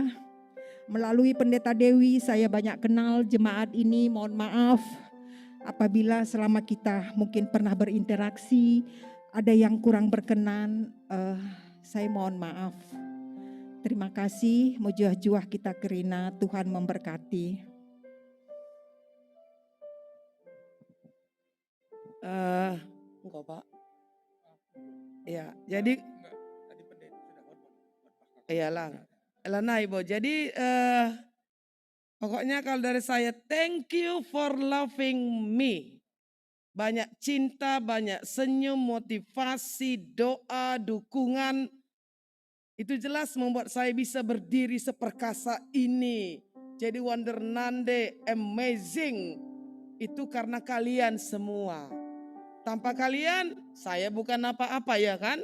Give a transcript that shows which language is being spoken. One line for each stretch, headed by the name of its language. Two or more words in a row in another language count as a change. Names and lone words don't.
Indonesian: Melalui Pendeta Dewi saya banyak kenal jemaat ini. Mohon maaf apabila selama kita mungkin pernah berinteraksi ada yang kurang berkenan. Saya mohon maaf. Terima kasih.
Batak Karo: Mujuah-juah kita kerina.
Indonesian: Tuhan memberkati. Enggak Pak. Ya, jadi Tadi pendeta sudah khotbah. iyalah. Elana Ibu. Jadi pokoknya kalau dari saya,
English: thank you for loving me.
Indonesian: Banyak cinta, banyak senyum, motivasi, doa, dukungan. Itu jelas membuat saya bisa berdiri seperkasa ini. Jadi wondernande, amazing. Itu karena kalian semua. Tanpa kalian, saya bukan apa-apa ya kan?